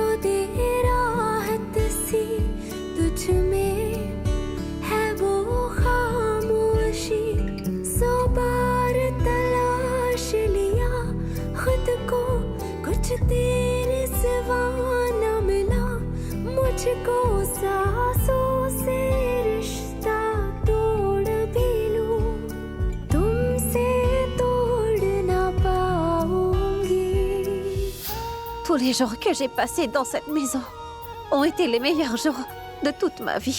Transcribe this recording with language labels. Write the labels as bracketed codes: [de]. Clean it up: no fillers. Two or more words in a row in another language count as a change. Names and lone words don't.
[hi] दे राहत सी तुझ में है वो खामोशी 100 बार तलाश लिया खुद को कुछ तेरे सिवा न मिला मुझको सांसों से रिश्ता तोड़ भी लूं तुमसे तोड़ ना पाऊंगी. [fr] Tous les jours que j'ai passés dans cette maison ont été les meilleurs jours de toute ma vie.